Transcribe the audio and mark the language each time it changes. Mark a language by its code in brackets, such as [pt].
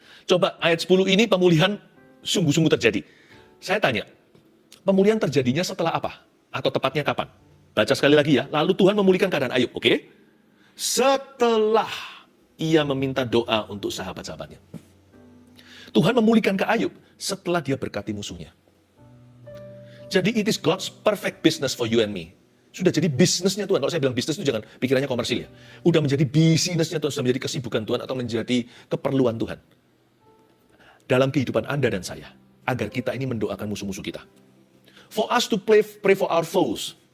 [id] Coba ayat 10 ini pemulihan sungguh-sungguh terjadi. Saya tanya, pemulihan terjadinya setelah apa? Atau tepatnya kapan? Baca sekali lagi ya. Lalu Tuhan memulihkan keadaan Ayub, oke? Setelah ia meminta doa untuk sahabat-sahabatnya. Tuhan memulihkan ke Ayub setelah dia berkati musuhnya. Jadi [en] it is God's perfect business for you and me. [id] Sudah jadi bisnisnya Tuhan. Kalau saya bilang bisnis itu jangan pikirannya komersil ya. Udah menjadi bisnisnya Tuhan, sudah menjadi kesibukan Tuhan atau menjadi keperluan Tuhan. Dalam kehidupan Anda dan saya. Agar kita ini mendoakan musuh-musuh kita. [en] For us to pray for our foes.